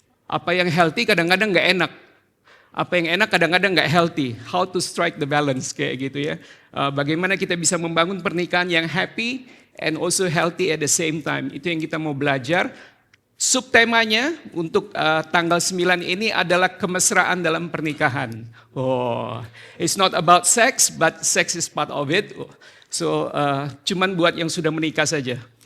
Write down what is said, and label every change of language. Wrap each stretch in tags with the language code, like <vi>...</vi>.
<id>Apa yang healthy kadang-kadang nggak enak. Apa yang enak kadang-kadang nggak healthy.</id> <en>How to strike the balance</en> <id>kayak gitu ya. Bagaimana kita bisa membangun pernikahan yang</id> <en>happy and also healthy at the same time.</en> <id>Itu yang kita mau belajar. Subtemanya untuk tanggal 9 ini adalah kemesraan dalam pernikahan.</id> <en>Oh, it's not about sex, but sex is part of it.</en> <id>So, cuman buat yang sudah menikah saja.</id>